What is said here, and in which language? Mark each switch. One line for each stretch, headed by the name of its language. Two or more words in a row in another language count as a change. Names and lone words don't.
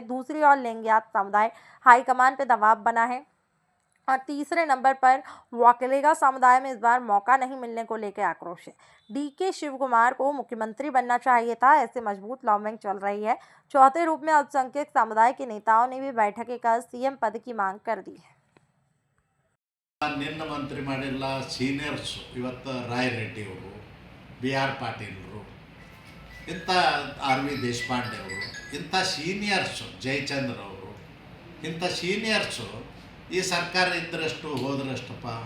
Hindi: दूसरी ओर लिंगायत समुदाय हाईकमान पर दबाव बना है और तीसरे नंबर पर वाकलेगा समुदाय में इस बार मौका नहीं मिलने को लेकर आक्रोश है। डीके शिवकुमार को मुख्यमंत्री बनना चाहिए था, ऐसे मजबूत लॉबिंग चल रही है। चौथे रूप में अल्पसंख्यक समुदाय के नेताओं ने भी बैठकें कर सीएम पद की मांग कर दी है।
Kannada: ನಿನ್ನ ಮಂತ್ರಿ ಮಾಡಿಲ್ಲ ಸೀನಿಯರ್ಸ್ ಇವತ್ತು ರಾಯ್ ರೆಡ್ಡಿ ಅವರು, ಬಿ ಆರ್ ಪಾಟೀಲರು, ಇಂಥ ಆರ್ ವಿ ದೇಶಪಾಂಡೆ ಅವರು, ಇಂಥ ಸೀನಿಯರ್ಸು ಜಯಚಂದ್ರ ಅವರು, ಇಂಥ ಸೀನಿಯರ್ಸು ಈ ಸರ್ಕಾರ ಇದ್ದರಷ್ಟು ಹೋದ್ರಷ್ಟಪ್ಪ.